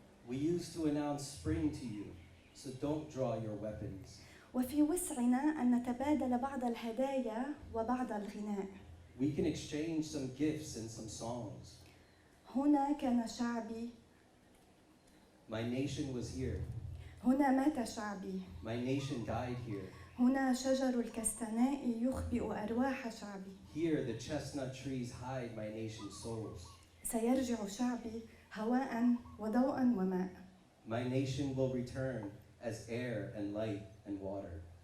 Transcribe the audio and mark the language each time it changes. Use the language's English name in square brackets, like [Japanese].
[English] We used to announce spring to you, so don't draw your weapons. [Arabic] وفي وسعنا أن نتبادل بعض الهدايا وبعض الغناء. [English] We can exchange some gifts and some songs. [Arabic] هنا كان شعبي. [English] My nation was here. [Arabic] هنا مات شعبي. [English] My nation died here. [Arabic] هنا شجر الكستناء يخبئ أرواح شعبي. [English] Here the chestnut trees hide my nation's souls. [Arabic] سيرجع شعبي هواء وضوءا وماء. [English] My nation will return as air and light and water.